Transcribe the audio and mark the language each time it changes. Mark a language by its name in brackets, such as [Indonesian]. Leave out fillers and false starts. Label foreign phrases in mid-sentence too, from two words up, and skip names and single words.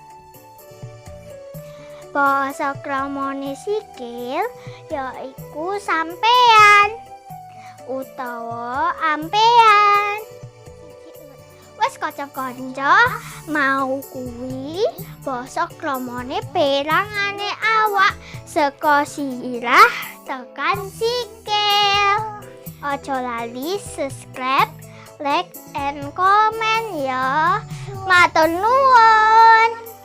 [Javanese] Basa kramane sikil yaiku sampean utawa ampean. Wes kanca-kanca, mau kuwi basa kramane perangane awak saka sirah tekan sikil. Aja lali [English] subscribe, like, and comment [Javanese] ya. Matur nuwun.